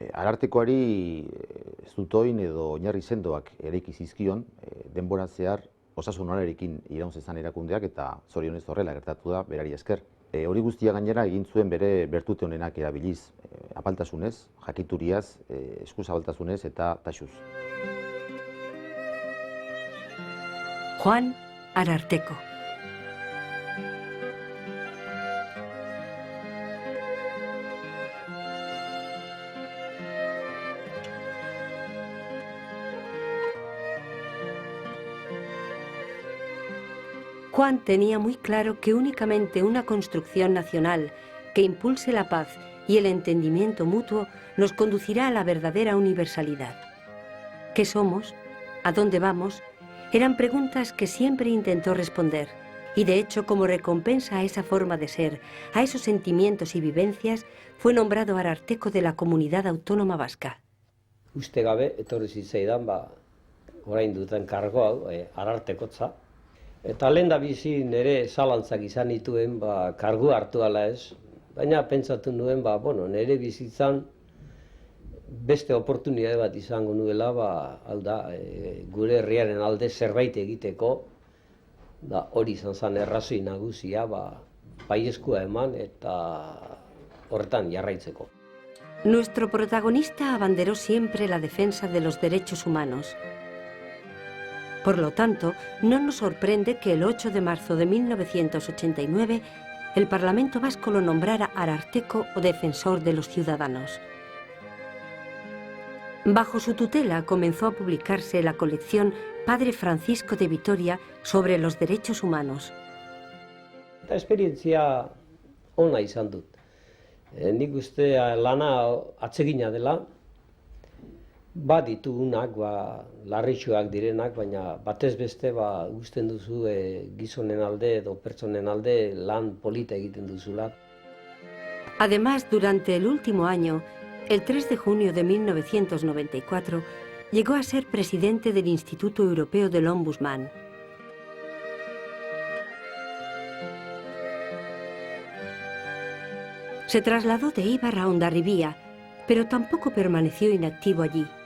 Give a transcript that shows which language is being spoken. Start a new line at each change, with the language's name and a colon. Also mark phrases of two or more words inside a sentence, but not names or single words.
Basque: Arartekoari zutoin edo oinarri sendoak eraiki zizkion, denbora zehar osasun onarekin iraun zezan erakundeak eta zorionez horrela gertatu da berari esker. Hori guztia gainera egin zuen bere bertute honenak erabiliz, apaltasunez, jakituriaz, eskuzabaltasunez eta taxuz. Juan Ararteko.
Spanish: Juan tenía muy claro que únicamente una construcción nacional que impulse la paz y el entendimiento mutuo nos conducirá a la verdadera universalidad. ¿Qué somos? ¿A dónde vamos? Eran preguntas que siempre intentó responder, y de hecho, como recompensa a esa forma de ser, a esos sentimientos y vivencias, fue nombrado Ararteko de la Comunidad Autónoma Vasca.
Basque: Uste gabe, etorri zitzaidan, orain duten kargo hau, arartekotza. Eta lehendabizi nire zalantzak izan nituen, kargu hartu ala ez, baina pentsatu nuen, nire bizitzan beste oportunitate bat izango nuela, hau da, gure herriaren alde zerbait egiteko, hori izan zen errazoi nagusia, baiezkoa eman eta horretan jarraitzeko.
Spanish: Nuestro protagonista abanderó siempre la defensa de los derechos humanos. Por lo tanto, no nos sorprende que el 8 de marzo de 1989 el Parlamento Vasco lo nombrara Ararteko o Defensor de los Ciudadanos. Bajo su tutela comenzó a publicarse la colección Padre Francisco de Vitoria sobre los derechos humanos.
Basque: Eta esperientzia ona izan dut. Nik uste lana atsegina dela, ditugunak, larritsuak direnak, baina batez beste usten duzu gizonen alde edo pertsonen alde lan polita egiten duzula.
Spanish: Además, durante el último año, el 3 de junio de 1994, llegó a ser presidente del Instituto Europeo del Ombudsman. Se trasladó de Eibar a Hondarribia, pero tampoco permaneció inactivo allí.